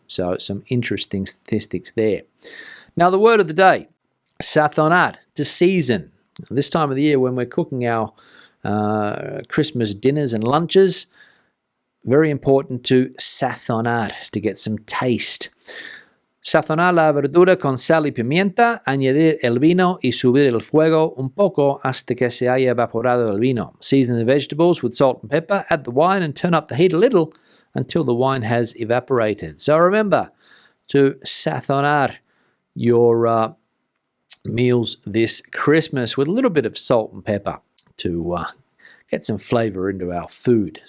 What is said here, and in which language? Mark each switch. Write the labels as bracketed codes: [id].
[en] So some interesting statistics there. Now the word of the day, sazonar, to season. This time of the year when we're cooking our Christmas dinners and lunches, very important to sazonar, to get some taste. [es] Sazonar la verdura con sal y pimienta, añadir el vino y subir el fuego un poco hasta que se haya evaporado el vino. [en] Season the vegetables with salt and pepper, add the wine and turn up the heat a little until the wine has evaporated. So remember to sazonar your meals this Christmas with a little bit of salt and pepper to get some flavor into our food.